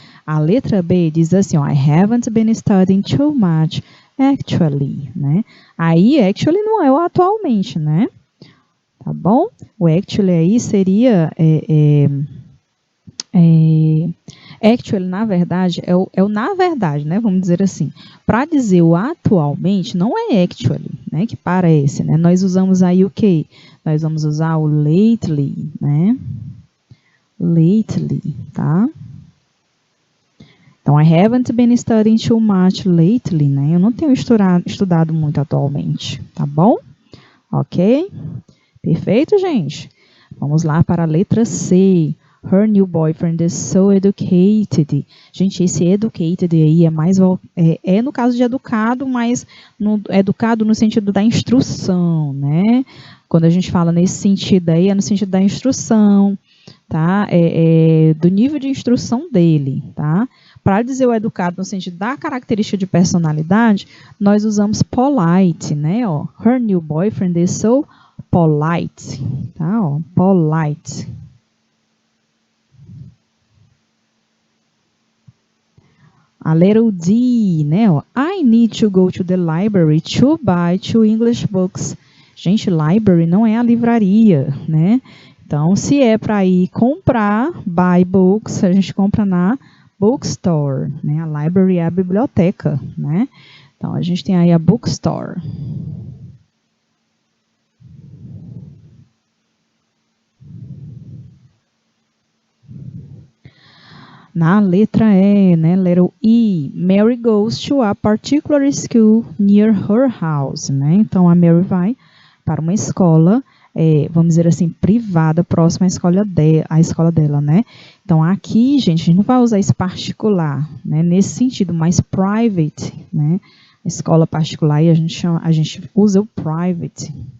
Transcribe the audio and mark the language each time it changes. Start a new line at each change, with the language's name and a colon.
Portuguese: A letra B diz assim,
English: ó, I haven't been studying too much, actually, né?
Portuguese: Aí, actually não é o atualmente, né? Tá bom? O actually aí seria... actually, na verdade, é o na verdade, né? Vamos dizer assim. Para dizer o atualmente, não é actually, né? Que parece, né? Nós usamos aí o quê? Nós vamos usar o lately, né? Lately, tá?
English: Então, I haven't been studying too much lately, né?
Portuguese: Eu não tenho estudado muito atualmente, tá bom? Ok? Perfeito, gente? Vamos lá para a letra C.
English: Her new boyfriend is so educated.
Portuguese: Gente, esse educated aí é mais no caso de educado, mas educado no sentido da instrução, né? Quando a gente fala nesse sentido aí, é no sentido da instrução, tá? Do nível de instrução dele, tá? Para dizer o educado no sentido da característica de personalidade, nós usamos polite, né?
English: Ó, her new boyfriend is so polite, tá?
Portuguese: Ó, polite. A letra D,
English: né? Ó, I need to go to the library to buy 2 English books.
Portuguese: Gente, library não é a livraria, né? Então, se é para ir comprar, buy books, a gente compra na bookstore, né? A library é a biblioteca, né? Então, a gente tem aí a bookstore. Na letra E, né?
English: Letra E, Mary goes to a particular school near her house, né?
Portuguese: Então, a Mary vai para uma escola, vamos dizer assim, privada, próxima à escola dela, né? Então, aqui, gente, a gente não vai usar esse particular, né? Nesse sentido, mais private, né? Escola particular, e a gente usa o private.